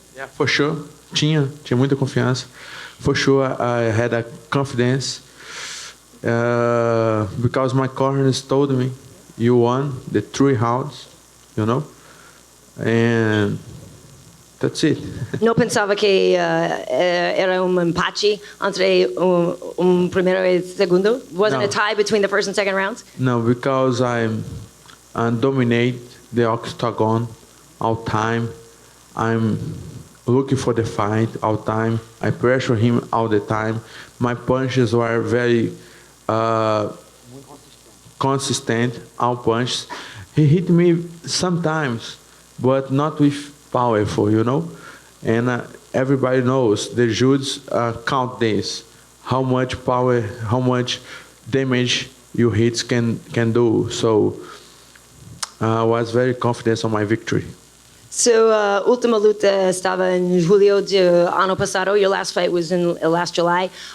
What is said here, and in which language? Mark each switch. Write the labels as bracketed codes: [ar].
[en] Yeah, for sure. [pt] Tinha muita confiança. [en] For sure, I had a confidence because my corners told me, you won the 3 rounds, and that's it. [pt] Não pensava que era empate entre primeiro e segundo? [en] Wasn't a tie between the first and second rounds? No, because I dominate the octagon all time. I'm looking for the fight all time. I pressure him all the time. My punches were very consistent, all punches. He hit me sometimes, but not with powerful, And everybody knows the judges count this, how much power, how much damage your hits can do. So I was very confident on my victory. [pt] So, última luta estava em julho de ano passado. [en] Your last fight was in last July.